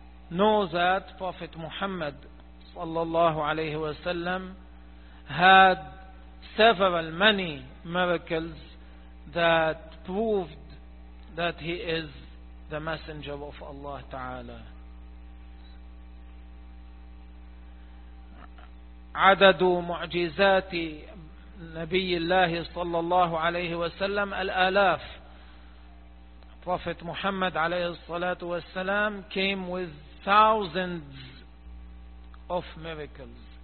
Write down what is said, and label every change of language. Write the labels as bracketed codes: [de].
[en] Know that Prophet Muhammad [ar] صلى الله عليه وسلم [en] had several many miracles that proved that he is the messenger of Allah Ta'ala. [ar] عدد معجزات نبي الله صلى الله عليه وسلم الآلاف. [en] Prophet Muhammad [ar] عليه الصلاة والسلام [en] came with thousands of miracles.